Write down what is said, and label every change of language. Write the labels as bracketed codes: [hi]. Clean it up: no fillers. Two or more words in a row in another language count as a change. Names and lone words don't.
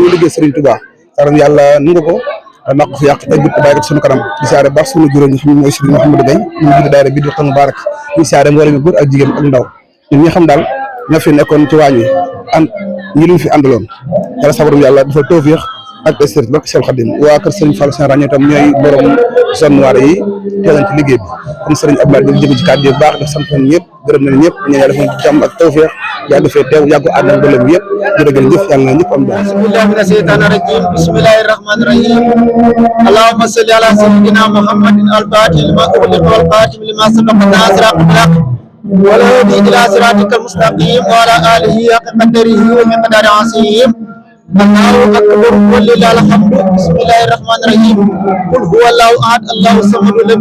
[wo] ñu liggéey Serigne Touba saram yàlla nu nga ko maa ko fi yàq te jub bàyyi ko suñu kanam di siyaare baax suñu juróom ñi xam ne mooy Serigne Mouhamadou Gaye ñu jiite daara bi di Waxtaan Mubarak ñu siyaare mboolem mi góor ak jigéen ak ndaw ñun ñi xam daal ñoo fi nekkoon ci waañ wi ànd ñi luñ fi àndaloon yàlla sabarum yàlla dafa tawfeex ak sër barke Seexul Xadim waa kër Serigne Fall Saint Ragné tam ñooy borom [fr] zone noire [wo] yi teewoon ci liggéey bi kon Serigne Abdoulaye di jëm ci kàddu bu baax def sant nañ ñëpp gërëm nañ ñëpp ñu yàlla defal jàmm ak tawfeex yàgg fee teew yàgg ko ànd ak mboolem yëpp jërëjëf jëf yàlla na ñëpp am jàmm [ar] بسم الله من الشيطان الرجيم بسم الله الرحمن الرحيم اللهم صل على سيدنا محمد الفاتح لما أغلق والخاتم لما سبق ناصر بالحق والهادي إلى صراطك المستقيم و على آله حق قدره ومقداره العظيم الله أكبر ولله الحمد بسم الله الرحمن الرحيم قل هو الله أحد الله الصمد لم